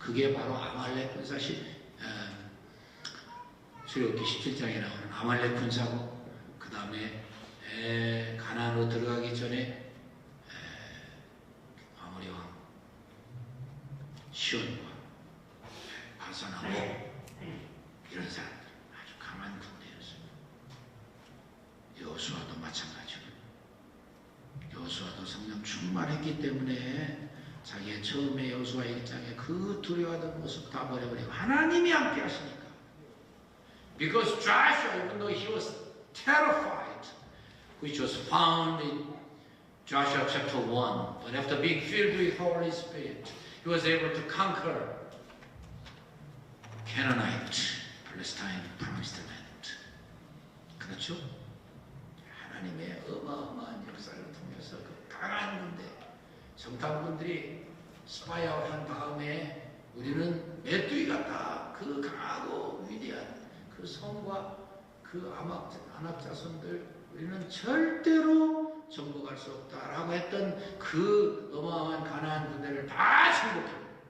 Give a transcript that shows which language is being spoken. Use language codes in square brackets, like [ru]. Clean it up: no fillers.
[ko] 그게 바로 아말렉 군사시, 출애굽기 17장에 나오는 아말렉 군사고, 그 다음에 가나안으로 들어가기 전에 아모리 왕 시온과 바산하고 이런 사람들 아주 강한 군대였습니다. 여호수아도 마찬가지고, 여호수아도 성령 충만했기 때문에 자기의 처음에 여호수아 1장에 그 두려워하던 모습 다 버려버리고 하나님이 함께 하시니까. [en] Because Joshua, even though he was terrified, which was found in Joshua chapter 1, but after being filled with Holy Spirit, he was able to conquer Canaanite, Palestine, promised land. [ko] 그렇죠? 하나님의 어마어마한 역사를 통해서 그 강한 군대, 정탐꾼들이 스파이아웃 한 다음에 우리는 메뚜기 같다. 그 강하고 위대한 그 성과 그 안악자손들 우리는 절대로 정복할 수 없다라고 했던 그 어마어마한 가나안 군대를 다 정복합니다.